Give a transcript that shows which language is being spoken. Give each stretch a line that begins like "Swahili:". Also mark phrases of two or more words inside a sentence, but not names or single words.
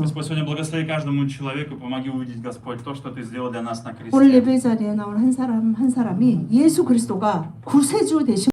Russian: Господь, сегодня благослови каждому человеку, помоги увидеть, Господь, то, что Ты сделал для нас на
Korean: 오늘
Russian: кресте.
Korean: 예배 자리에 나온 한 사람이 예수 그리스도가 구세주 되신